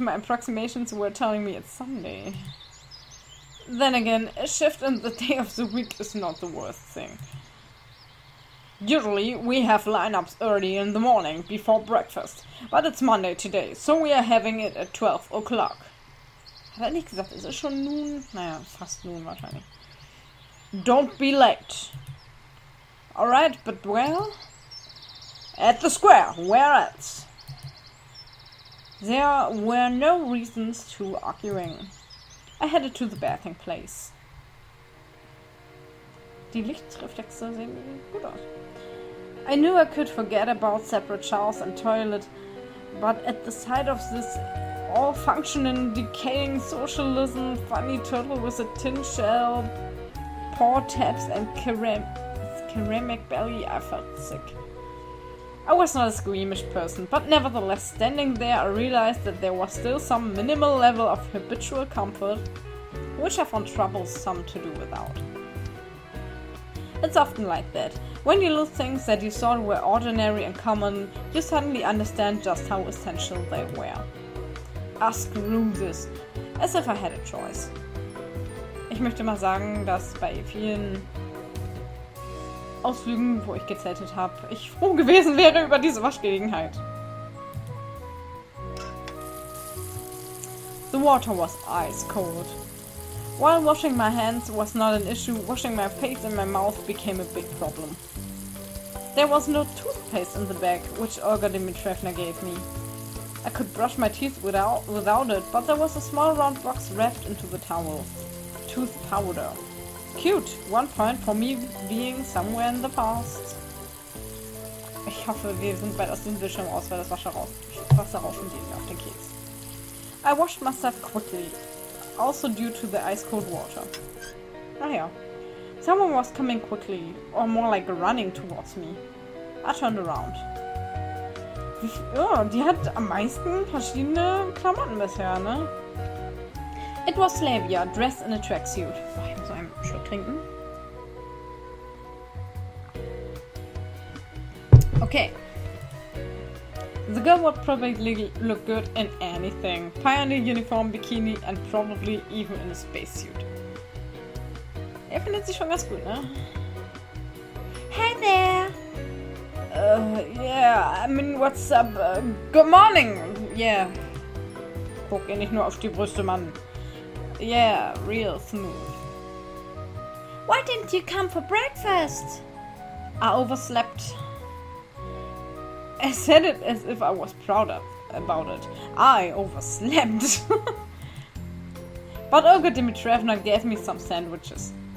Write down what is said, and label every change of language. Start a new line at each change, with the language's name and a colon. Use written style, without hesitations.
English: My approximations were telling me it's Sunday. Then again, a shift in the day of the week is not the worst thing. Usually, we have lineups early in the morning, before breakfast. But it's Monday today, so we are having it at 12 o'clock.
German: Hat er nicht gesagt, ist es schon nun? Naja, fast nun wahrscheinlich.
English: Don't be late. Alright, but where? At the square. Where else? There were no reasons to arguing. I headed to the bathing place.
German: Die Lichtreflexe sehen gut aus.
English: I knew I could forget about separate showers and toilet, but at the sight of this all-functioning, decaying socialism, funny turtle with a tin shell, paw taps, and ceramic belly, I felt sick. I was not a squeamish person, but nevertheless, standing there, I realized that there was still some minimal level of habitual comfort, which I found troublesome to do without. It's often like that. When you lose things that you thought were ordinary and common, you suddenly understand just how essential they were. Ah, screw this. As if I had a choice.
German: Ich möchte mal sagen, dass bei vielen Ausflügen, wo ich gezeltet habe, ich froh gewesen wäre über diese Waschgelegenheit.
English: The water was ice cold. While washing my hands was not an issue, washing my face and my mouth became a big problem. There was no toothpaste in the bag, which Olga Dimitrievna gave me. I could brush my teeth without it, but there was a small round box wrapped into the towel. Tooth powder. Cute. 1 point for me being somewhere in the past.
German: Ich hoffe, wir sind bald aus dem Bildschirm raus, weil das Wasser rauschen geht mir auf den Keks.
English: I washed myself quickly, also due to the ice cold water. Ah ja. Someone was coming quickly, or more like running towards me. I turned around.
German: Ja, die hat am meisten verschiedene Klamotten bisher, ne?
English: It was Slavia, dressed in a tracksuit.
German: So, ich muss einen Schluck trinken.
English: Okay. The girl would probably look good in anything. Pioneer uniform, bikini and probably even in a spacesuit.
German: Er findet sie schon ganz gut, ne?
English: Hey there! Yeah, I mean, what's up? Good morning! Yeah.
German: Guck ihr nicht nur auf die Brüste, Mann.
English: Yeah, real smooth. Why didn't you come for breakfast? I overslept. I said it as if I was proud about it. I overslept. But Olga Dimitrievna gave me some sandwiches.